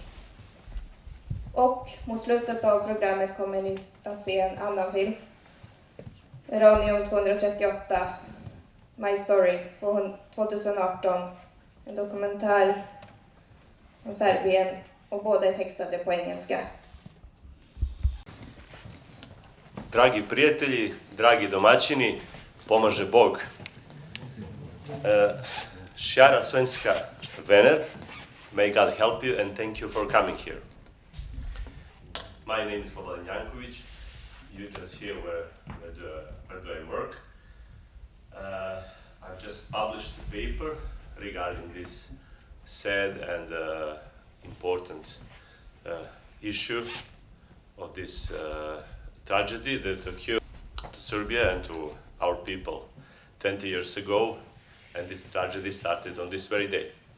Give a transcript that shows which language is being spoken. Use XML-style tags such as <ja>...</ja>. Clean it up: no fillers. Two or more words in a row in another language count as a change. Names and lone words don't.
<sv>Och mot slutet av programmet kommer ni att se en annan film, Uranium 238, My Story 2018, en dokumentär om Serbien, och båda är textade på engelska.</sv> <sr>Dragi prijatelji, dragi domaćini, pomaže Bog.</sr> <sv>Šjara svenska vänner,</sv> <en>may God help you and thank you for coming here. My name is Slobodan Janković. You just hear where do I work. I've just published a paper regarding this sad and important issue of this tragedy that occurred to Serbia and to our people 20 years ago, and this tragedy started on this very day.</en>